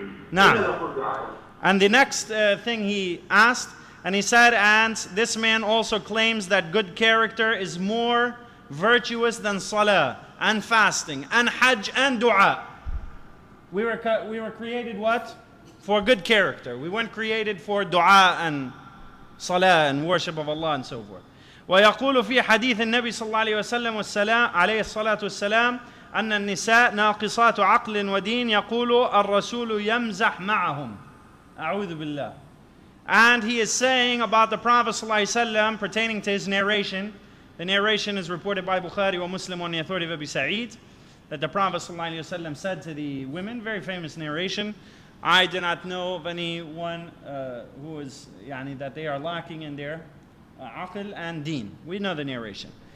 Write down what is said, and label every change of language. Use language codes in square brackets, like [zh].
[en] Now, and the next thing he asked, and he said, and this man also claims that good character is more virtuous than salah and fasting and hajj and dua. We were created what? For good character. We weren't created for dua and salah and worship of Allah and so forth. [ar] ويقول في حديث النبي صلى الله عليه وسلم والسلام عليه الصلاة والسلام أن النساء ناقصات عقل ودين يقول الرسول يمزح معهم أعوذ بالله. [en] And he is saying about the Prophet [ar] صلى الله عليه وسلم [en] pertaining to his narration. The narration is reported by Bukhari wa Muslim on the authority of Abi Sa'id, that the Prophet [ar] صلى الله عليه وسلم [en] said to the women, very famous narration, I do not know of anyone who is that they are lacking in their aql and deen. We know the narration.